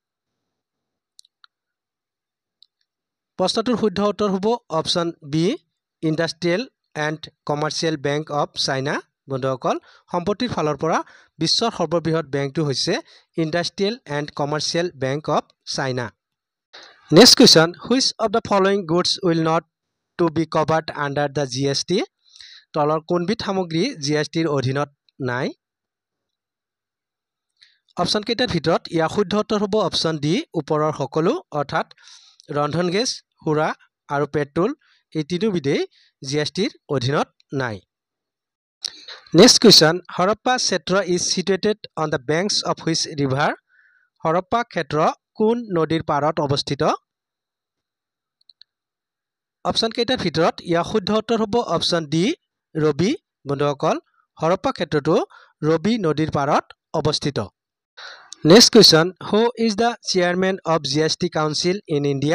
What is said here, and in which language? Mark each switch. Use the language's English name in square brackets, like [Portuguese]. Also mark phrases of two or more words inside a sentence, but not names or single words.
[Assamese] প্ৰশ্নটোৰ শুদ্ধ উত্তৰ হ'ব [English] option B [Assamese] ইণ্ডাষ্ট্ৰিয়েল এণ্ড কমাৰ্চিয়েল বেংক অৱ চাইনা। বন্ধুসকল, সম্পত্তিৰ ফালৰ পৰা বিশ্বৰ সৰ্ববৃহৎ বেংকটো হৈছে ইণ্ডাষ্ট্ৰিয়েল এণ্ড কমাৰ্চিয়েল বেংক অৱ চাইনা। [English] next question, which of the following goods will not to be covered under the GST? [Assamese] তলৰ কোনবিধ সামগ্ৰী GSTৰ অধীনত নাই? অপশ্যন কেইটাৰ ভিতৰত ইয়াৰ শুদ্ধ উত্তৰ হ'ব [English] option D [Assamese] ওপৰৰ সকলো, অৰ্থাৎ ৰন্ধন গেছ, সুৰা আৰু পেট্ৰল এই তিনিওবিধেই GSTৰ অধীনত নাই। [English] next question, [Assamese] হৰপ্পা ক্ষেত্ৰ [English] is situated on the banks of which river? [Assamese] হৰপ্পা ক্ষেত্ৰ কোন নদীৰ পাৰত অৱস্থিত? অপশ্যন কেইটাৰ ভিতৰত ইয়াৰ শুদ্ধ উত্তৰ হ'ব [English] option D [Assamese] ৰবি। বন্ধুসকল, হৰপ্পা ক্ষেত্ৰটো ৰবি নদীৰ পাৰত অৱস্থিত। [English] next question, who is the chairman of GST council in India?